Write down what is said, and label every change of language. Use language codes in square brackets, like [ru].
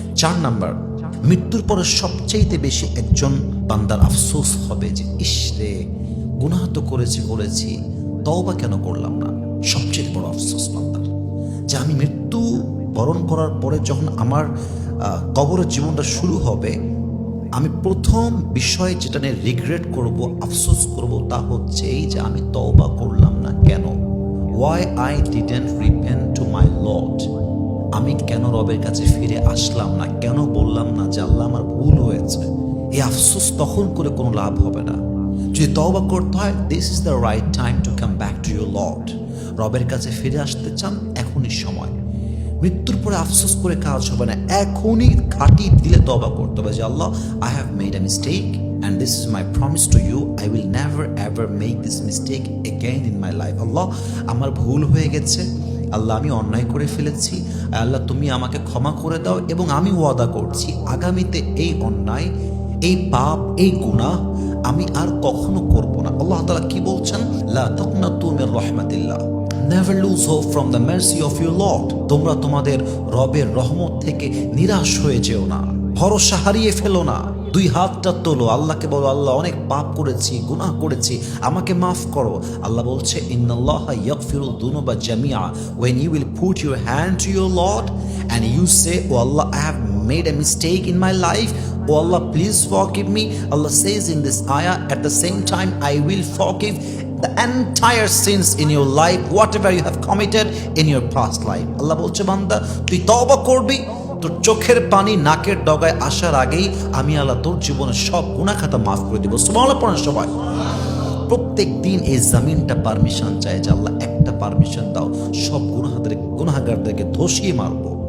[bn] 4 number, মৃত্যুর পরে সবচেয়ে বেশি একজন বান্দার আফসোস হবে যে ইসরে গুনাহ তো করেছি তওবা কেন করলাম না। সবচেয়ে বড় আফসোস বান্দার যে আমি মৃত্যু বরণ করার পরে যখন আমার কবরের জীবনটা শুরু হবে, আমি প্রথম বিষয় যেটা নিয়ে রিগ্রেট করব, আফসোস করব, তা হচ্ছে এই যে আমি তওবা করলাম না কেন। [en] Why I didn't repent to my Lord? [bn] আমি কেন রবের কাছে ফিরে আসলাম না, কেন বললাম না যে আল্লাহ আমার ভুল হয়েছে। এই আফসোস তখন করে কোনো লাভ হবে না। যদি তওবা করতে হয়, [en] This is the right time to come back to your lord. [bn] রবের কাছে ফিরে আসতে চান, এখনই সময়। মৃত্যুর পরে আফসোস করে কাজ হবে না, এখনই খাঁটি দিলে তওবা করতে হবে যে আল্লাহ, [en] I have made a mistake and this is my promise to you, I will never ever make this mistake again in my life. [bn] আল্লাহ, আমার ভুল হয়ে গেছে, আল্লাহ আমি অন্যায় করে ফেলেছি, আল্লাহ তুমি আমাকে ক্ষমা করে দাও, এবং আমি ওয়াদা করছি আগামীতে এই অন্যায়, এই পাপ, এই গুনাহ আমি আর কখনো করব না। আল্লাহ তাআলা কি বলছেন? [ar] লা তাকনাতু মির রাহমাতিল্লাহ, [en] never lose hope from the mercy of your Lord. [bn] তোমরা তোমাদের রবের রহমত থেকে নিরাশ হয়ে যেও না, ভরসা হারিয়ে ফেলো না। 2 হাতটা তোলো, আল্লাহকে বলো আল্লাহ অনেক পাপ করেছি, গুনাহ করেছি, আমাকে মাফ করো। আল্লাহ বলছে [ar] ইন্নাল্লাহা ইয়াগফিরুদ দুনুবা জামিআ। [en] when you will put your hand to your Lord and you say, oh Allah, I have made a mistake in my life, oh Allah, please forgive me. Allah says in this ayah, at the same time I will forgive the entire sins in your life, whatever you have committed in your past life. [bn] আল্লাহ বলছে বান্দা তুই তওবা করবি, তোর চোখের পানি নাকের ডগায় আসার আগেই আমি আল্লাহ তোর জীবনের সব গুনাহ খাতা মাফ করে দিব। সুবহানাল্লাহ পড়েন সবাই। প্রত্যেক দিন এই জমিনটা পারমিশন চায় যে আল্লাহ একটা পারমিশন দাও, সব গুনাহগারদেরকে ধসিয়ে মারবো।